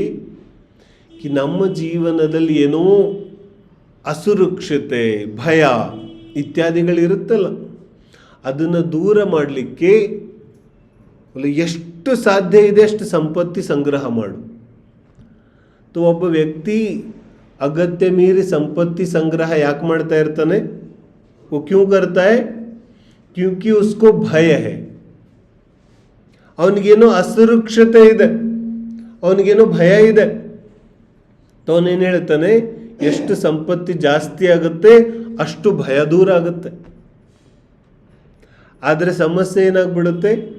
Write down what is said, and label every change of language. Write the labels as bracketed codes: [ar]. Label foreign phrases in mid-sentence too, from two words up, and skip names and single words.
[kn] ನಮ್ಮ ಜೀವನದಲ್ಲಿ ಏನೋ ಅಸುರಕ್ಷತೆ, ಭಯ ಇತ್ಯಾದಿಗಳಿರುತ್ತಲ್ಲ, ಅದನ್ನು ದೂರ ಮಾಡಲಿಕ್ಕೆ ಎಷ್ಟು ಸಾಧ್ಯ ಇದೆ ಅಷ್ಟು ಸಂಪತ್ತಿ ಸಂಗ್ರಹ ಮಾಡು. ಒಬ್ಬ ವ್ಯಕ್ತಿ ಅಗತ್ಯ ಮೀರಿ ಸಂಪತ್ತಿ ಸಂಗ್ರಹ ಯಾಕೆ ಮಾಡ್ತಾ ಇರ್ತಾನೆ? [hi] वो क्यों करता है? क्योंकि उसको भय है. [kn] ಅವನಿಗೇನೋ ಅಸುರಕ್ಷತೆ ಇದೆ, ಅವನಿಗೇನೋ ಭಯ ಇದೆ. ಅವನೇನು ಹೇಳ್ತಾನೆ? ಎಷ್ಟು ಸಂಪತ್ತಿ ಜಾಸ್ತಿ ಆಗುತ್ತೆ ಅಷ್ಟು ಭಯ ದೂರ ಆಗುತ್ತೆ. ಆದರೆ ಸಮಸ್ಯೆ ಏನಾಗ್ಬಿಡುತ್ತೆ?